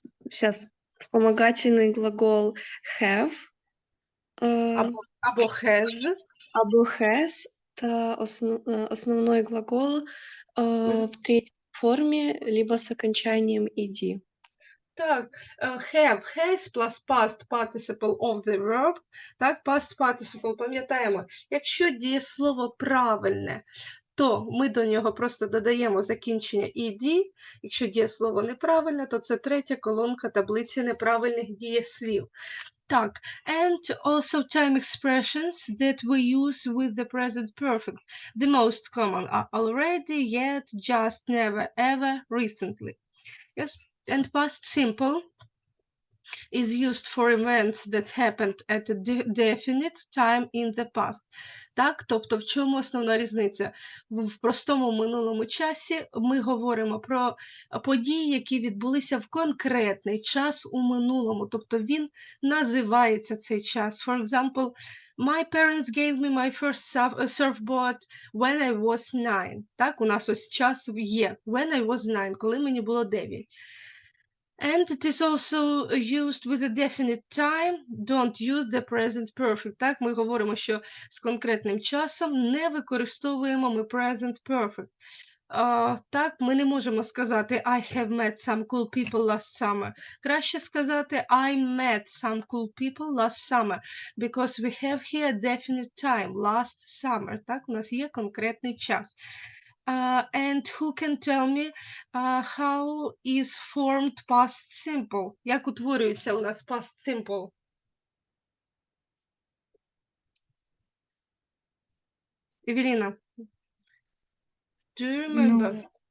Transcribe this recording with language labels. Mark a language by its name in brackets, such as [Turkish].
[Russian] Сейчас. Вспомогательный глагол have. [Ukrainian] Або has. Або has. [Russian] это основной глагол в третьей форме, либо с окончанием «ed». [English] Так, have, has plus past participle of the verb. [Ukrainian] Так, past participle, пам'ятаємо. Якщо дієслово правильне, то ми до нього просто додаємо закінчення «ed». Якщо дієслово неправильне, то це третя колонка таблиці неправильних дієслів. [English] Так, and also time expressions that we use with the present perfect. The most common are already, yet, just, never, ever, recently. Yes, and past simple is used for events that happened at a definite time in the past. [Ukrainian] Так, тобто в чому основна різниця? В простому минулому часі ми говоримо про події, які відбулися в конкретний час у минулому, тобто він називається цей час. [English] For example, my parents gave me my first surfboard when I was 9. [Ukrainian] Так, у нас ось час є. [English] When I was 9, [Ukrainian] коли мені було 9. [English] And it is also used with a definite time. Don't use the present perfect. [Ukrainian] Так, ми говоримо, що з конкретним часом не використовуємо ми present perfect. Так, ми не можемо сказати [English] I have met some cool people last summer. [Ukrainian] Краще сказати [English] I met some cool people last summer. Because we have here definite time, last summer. [Ukrainian] Так, у нас є конкретний час. [English] And who can tell me how is formed past simple? [Ukrainian] Як утворюється у нас past simple? [English] Евелина, do you remember?